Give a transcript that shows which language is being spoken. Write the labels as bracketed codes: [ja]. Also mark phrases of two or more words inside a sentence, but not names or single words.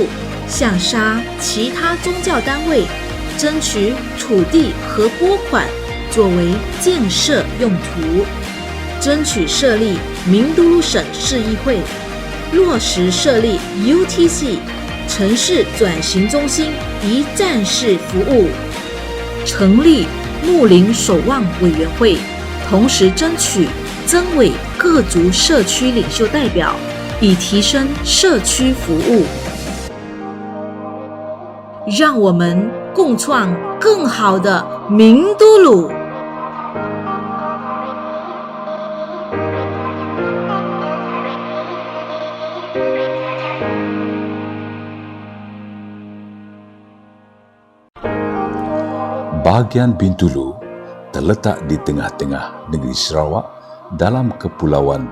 [zh] 向沙其他宗教单位争取土地和拨款作为建设用途，争取设立明都鲁省市议会，落实设立 UTC 城市转型中心一站式服务，成立睦邻守望委员会，同时争取增委各族社区领袖代表，以提升社区服务。让我们共创更好的明都鲁。 [ms] Bagian Bintulu terletak di tengah-tengah negeri Sarawak dalam Kepulauan